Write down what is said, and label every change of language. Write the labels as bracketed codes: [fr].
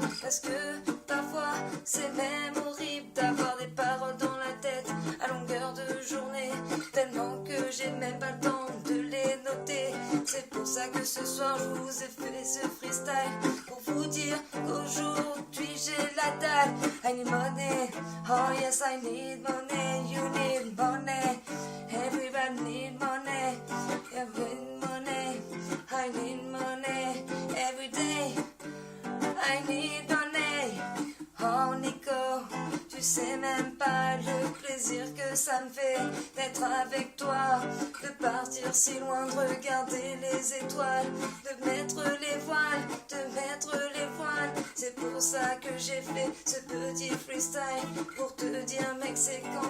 [fr] Parce que parfois c'est même horrible d'avoir des paroles dans la tête à longueur de journée, tellement que j'ai même pas le temps de les noter. C'est pour ça que ce soir je vous ai fait ce freestyle pour vous dire qu'aujourd'hui j'ai la dalle. [en] I need money, oh yes I need money, you need money, everybody need money, every money, I need money, every day, I need money. [fr] Oh Nico, tu sais même pas le plaisir que ça me fait d'être avec toi, de partir si loin, de regarder les étoiles, de mettre les voiles, de mettre les voiles. C'est pour ça que j'ai fait ce petit freestyle, pour te dire mec c'est